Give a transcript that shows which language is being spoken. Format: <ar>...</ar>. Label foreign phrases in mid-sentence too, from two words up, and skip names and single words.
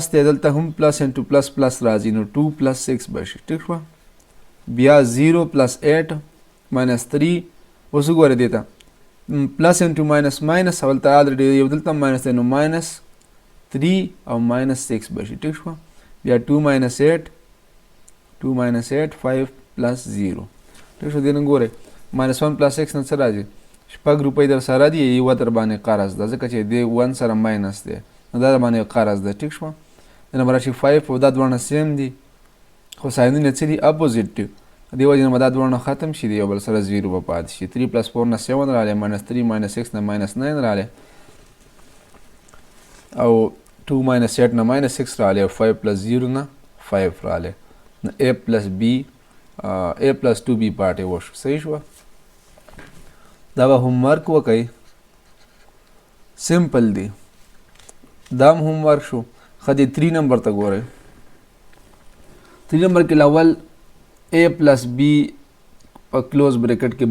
<ps>دی دلته هم</ps> <en>plus into plus plus</en> <ps>راځي نو 2 plus 6 بشي ټیک شوه بیا 0 plus 8 minus 3 اوس وګورئ دې ته</ps> <en>plus into minus minus</en> <ps>هلته آلریډي یو دلته ماینس دی نو ماینس 3 او ماینس 6 بشي ټیک شوه بیا 2 minus 8 2 minus 8 5 plus 0 ټیک شو دې نه ګورئ minus 1 plus 6 نه څه راځي شپږ روپۍ در سره دي یوه در باندې قرض ده ځکه چې دې 1 سره ماینس دی نو دا باندې قرض ده ټیک شوه د نمبر راشي 5 او دا دواړه سیم دي خو ساینونه څه دي اپوزیټ دي دې وجې نه به دا دواړه ختم شي د یو بل سره 0 به پاتې شي 3 plus 4 نه 7 راغلی minus 3 minus 6 نه minus 9 راغلی او 2 minus 8 نه minus 6 راغلی او 5 plus 0 نه 5 راغلی نو</ps> <en>a plus b a plus 2b</en> <ps>پاتې وشو صحیح شوه دا به هم ورک وکئ سمپل دی دا هم</ps> <en>home work</en> <ps>شو ښه د 3 نمبر ته ګورئ 3 نمبر کې اول a plus b په</ps> <en>close bracket</en> <ps>کې</ps>